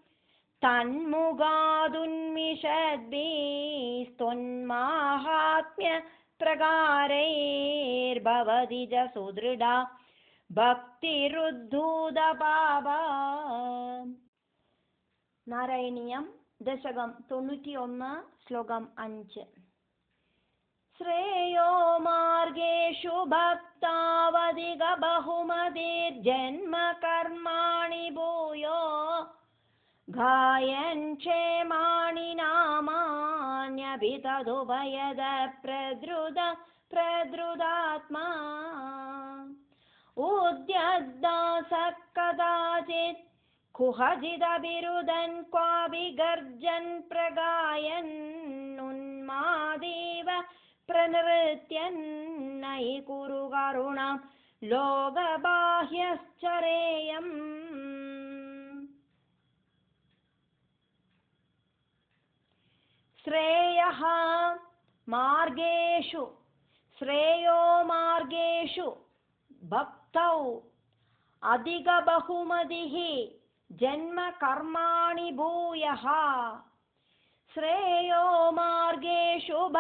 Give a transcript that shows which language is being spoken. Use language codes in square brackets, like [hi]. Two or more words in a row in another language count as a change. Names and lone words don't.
[sa] തന്മുഖാദുന്മിഷദ്ഭിസ്ത്വന്മാഹാത്മ്യപ്രകാരൈർഭവതി ച സുദൃഢാ ഭക്തിരുദ്ധൂതപാപാ നാരായണീയം ദശകം 91 ശ്ലോകം 5 ശ്രേയോ മാർഗേഷു ഭക്താവധിക ബഹുമതിർജന്മ കർമാണി ഭൂയോ ഗായൻ ക്ഷേമാണി നാമാന്യഭിതദുഭയദ പ്രദ്രുതാത്മാ ഉദ്യദ്ദാസ കദാചിത് कुहजिदभिरुदन् क्वापि गर्जन् प्रगायन्नुन्मादेव प्रनृत्यन्नयि कुरु करुणां लोकबाह्यश्चरेयम् श्रेयः मार्गेषु श्रेयो मार्गेषु भक्तौ अधिकबहुमतिः जन्म कर्माणि भूयः श्रेयो मार्गेषु